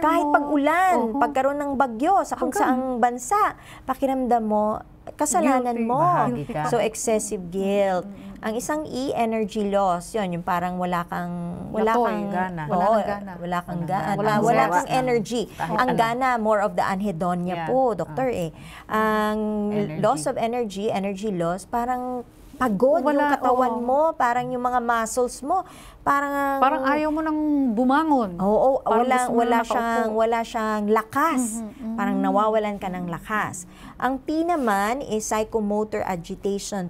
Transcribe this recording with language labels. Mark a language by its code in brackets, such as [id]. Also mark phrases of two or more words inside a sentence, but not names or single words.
[tl] Kahit pag-ulan, pagkaroon ng bagyo sa kung saang bansa, pakiramdam mo, kasalanan mo. So, [en] excessive guilt. [tl] Ang isang E, [en] energy loss. [tl] Yun, yung parang wala kang gana. Wala kang energy. Ang gana, [en] more of the anhedonia po, doktor Ang loss of energy loss, [tl] parang pagod yung katawan mo, parang yung mga muscles mo, parang ayaw mo nang bumangon. Wala siyang lakas. Parang nawawalan ka ng lakas. Ang P naman is [en] psychomotor agitation.